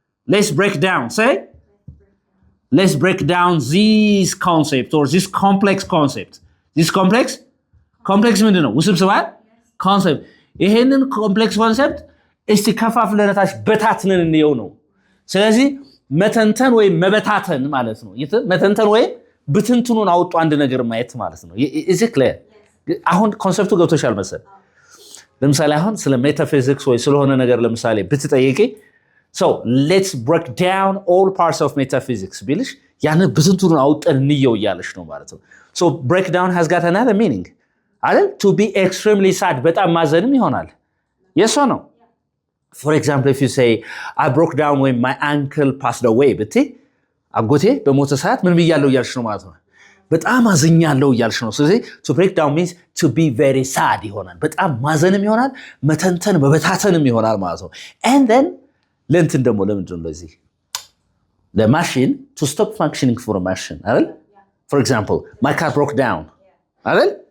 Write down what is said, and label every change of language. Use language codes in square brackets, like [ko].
[en] let's break down say let's break down this concept or this complex concept this complex [am] ምንድነው? ውስብስብ concept ይሄንን complex concept እስቲ ከፋፍለናታሽ በታትነን እንየው ነው ስለዚህ መተንተን ወይ መበታተን ማለት ነው መተንተን ወይ ብትንትኑን አውጡ አንድ ነገር ማየት ማለት ነው [en] is it clear [am] አሁን ኮንሰፕቱ ገብቶሻል መሰል ለምሳሌ አሁን ስለ ሜታፊዚክስ ወይ ስለሆነ ነገር ለምሳሌ ብትጠይቂ [en] so let's break down all parts of metaphysics [am] ቢልሽ ያን ብትንትኑን አውጠን እንየው ያለሽ ነው ማለት ነው [en] so break down has got another meaning አይደል to be extremely sad [am] በጣም ማዘንም ይሆናል [en] yes or no for example if you say I broke down when my uncle passed away but [am] አጎቴ በሞተ ሰዓት ምን ብያለሁ እያልሽ ነው ማለት ነው። በጣም አዝኛለሁ እያልሽ ነው። ስለዚህ [en] to break down means to be very sad [am] ይሆናል። በጣም ማዘንም ይሆናል፣ መተንተን መበታተንም ይሆናል ማለት ነው። and then ለእንትን ደግሞ ለምንድን ነው ለዚህ ለማሽን [en] to stop functioning for a machine [am] አይደል? [en] for example my car broke down [am] አይደል?